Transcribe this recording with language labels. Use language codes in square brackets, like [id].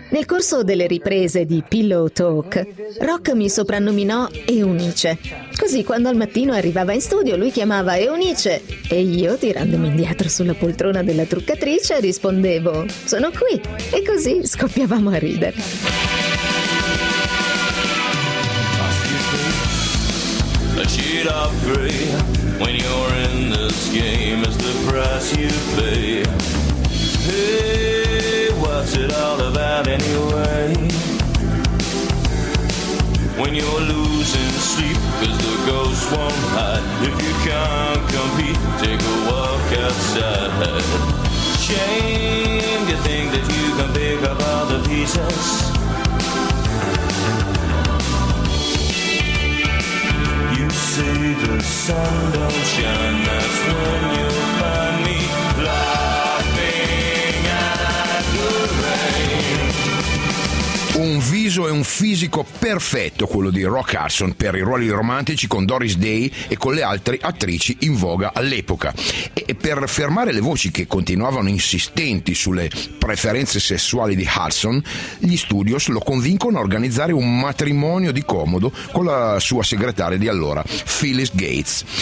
[it] Nel corso delle riprese di Pillow Talk, Rock mi soprannominò Eunice. Così quando al mattino arrivava in studio, lui chiamava Eunice e io, tirandomi indietro sulla poltrona della truccatrice, rispondevo «Sono qui!» e così scoppiavamo a ridere. [en] When you're in this game, it's the price you pay. Hey, what's it all about anyway? When you're losing sleep, 'cause the ghost won't hide. If you can't compete, take a walk outside. Shame, you think that you can pick up all the pieces. See the sun don't shine, that's when you'll find me laughing at the rain. [it] Un viso e un fisico perfetto, quello di Rock Hudson, per i ruoli romantici con Doris Day e con le altre attrici in voga all'epoca. E per fermare le voci che continuavano insistenti sulle preferenze sessuali di Hudson, gli studios lo convincono a organizzare un matrimonio di comodo con la sua segretaria di allora, Phyllis Gates.